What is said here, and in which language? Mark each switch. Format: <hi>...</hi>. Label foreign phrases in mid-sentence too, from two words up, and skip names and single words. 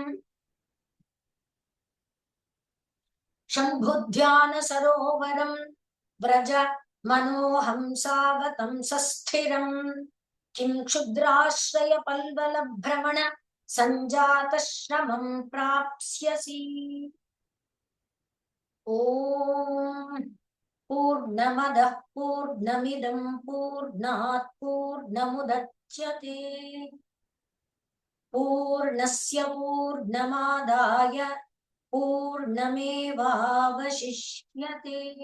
<sa>ಶಂಭುಧ್ಯಾನ ಸರೋವರಂ ವ್ರಜ ಮನೋಹಂಸಾವತಂ ಸಸ್ಥಿರಂ ಕಿಂ ಕ್ಷುದ್ರಾಶ್ರಯ ಪಲ್ವಲ ಭ್ರಮಣ ಸಂಜಾತ ಶ್ರಮಂ ಪ್ರಾಪ್ಸ್ಯಸಿ. ಓಂ ಪೂರ್ಣಮದಃ ಪೂರ್ಣಮಿದಂ ಪೂರ್ಣಾತ್ ಪೂರ್ಣಮುದಚ್ಯತೆ ಪೂರ್ಣಸ್ಯ ಪೂರ್ಣಮಾದಾಯ ಪೂರ್ಣಮೇವಾವಶಿಷ್ಯತೆ.</sa>